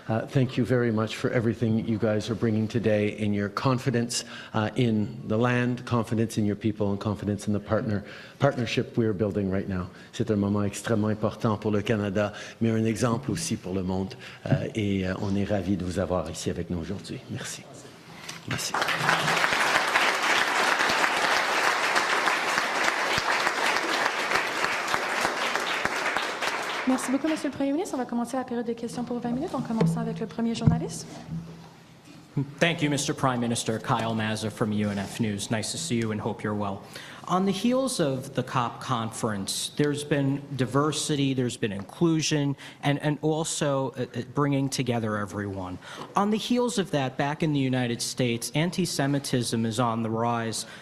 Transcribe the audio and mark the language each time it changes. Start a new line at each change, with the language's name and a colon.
English: Thank you very much for everything you guys are bringing today, in your confidence in the land, confidence in your people, and confidence in the partnership we're building right now.
French: C'est un moment extrêmement important pour le Canada, mais un exemple aussi pour le monde. Et on est ravis de vous avoir ici avec nous aujourd'hui. Merci. Merci. Merci beaucoup, Monsieur le Premier ministre. On va commencer la période de questions pour 20 minutes, en commençant avec le premier journaliste.
English: Thank you, Mr. Prime Minister. Kyle Mazza from UNF News. Nice to see you and hope you're well. On the heels of the COP conference, there's been diversity, there's been inclusion, and also bringing together everyone. On the heels of that, back in the United States, anti-Semitism is on the rise.